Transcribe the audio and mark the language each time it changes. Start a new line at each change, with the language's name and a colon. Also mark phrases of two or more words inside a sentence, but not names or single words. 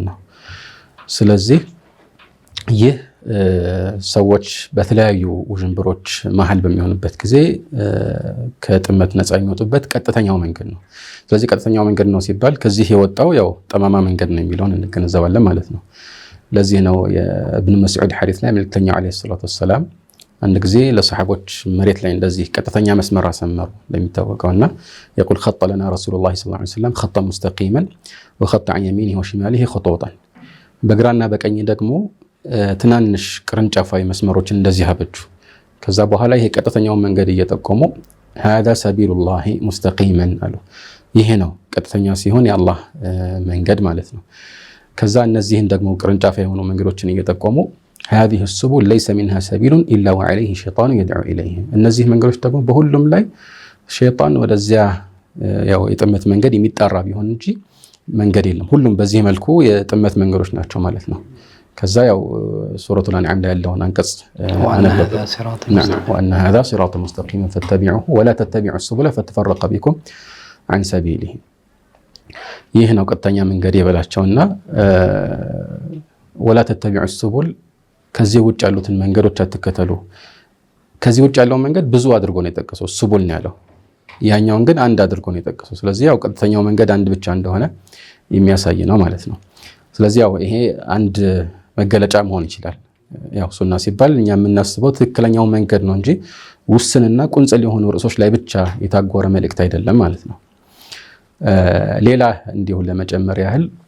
Amharic: ነው። ስለዚህ ይህ ሰዎች በተለያዩ ውዥንብሮች መሃል በሚሆኑበት ጊዜ ከጥመት ነፃ የሚወጡበት ቀጥተኛው መንገድ ነው። ስለዚህ ቀጥተኛው መንገድ ነው ሲባል ከዚህ የወጣው ያው ጠማማ መንገድ ነው የሚለውን እንገነዘባለን ማለት ነው። ለዚህ ነው የኢብኑ መስዑድ ሐዲስ ላይ መልእክተኛው
Arabic: عليه الصلاة والسلام
Amharic: አንድ ጊዜ ለሰሃቦች መሬት ላይ እንደዚህ ቀጥተኛ መስመር አሰመሩ እንደሚታወቀውና
Arabic: يقول خط لنا رسول الله صلى الله عليه وسلم خطا مستقيما وخط عن يمينه وشماله خطوطا
Amharic: በግራና በቀኝ ደግሞ ትናንሽ ቅርንጫፋዊ መስመሮችን እንደዚህ አበጁ። ከዛ በኋላ ይሄ ቀጥተኛው መንገድ እየጠቆሙ
Arabic: هذا سبيل الله مستقيما
Amharic: አሉ። ይሄ ነው ቀጥተኛ ሲሆን የአላህ መንገድ ማለት ነው። ከዛ እነዚህን ደግሞ ቅርንጫፍ የሆኑ መንገዶችን እየጠቆሙ
Arabic: هذه السبل ليس منها سبيل الا وعليه شيطان يدعو اليه
Amharic: እነዚህ መንገዶች ደግሞ በሁሉም ላይ ሸይጣን ወደዚያ ያው የጥመት መንገድ የሚጣራ ቢሆን እንጂ መንገድ የለም። ሁሉም በዚህ መልኩ የጥመት መንገዶች ናቸው ማለት ነው። ከዛ ያው ሱረቱል አንዓም ላይ ያለውን አንቀጽ
Arabic: وأن هذا صراط مستقيم فاتبعوه ولا تتبعوا السبل فتفرق بكم عن سبيله
Amharic: ይህ ነው ቀጥተኛ መንገድ የበላቸውና
Arabic: ولا تتبعوا السبل ከዚህ
Amharic: ውጭ ያሉትን መንገዶች አትከተሉ። ከዚህ ውጭ ያለው መንገድ ብዙ አድርጎ ነው የጠቀሰው ሱቡል ነው ያለው። ያኛውን ግን አንድ አድርጎ ነው የጠቀሰው። ስለዚህ ያው ቀጥተኛው መንገድ አንድ ብቻ እንደሆነ የሚያሳይ ነው ማለት ነው። ስለዚህ ያው ይሄ አንድ መገለጫ መሆን ይችላል። ያው ሱና ሲባል እኛ የምናስበው ትክክለኛው መንገድ ነው እንጂ ውስንና ቁንጽል የሆኑ ርዕሶች ላይ ብቻ የታጎረ መልእክት አይደለም ማለት ነው። ሌላ እንዲሁ ለመጨመር ያህል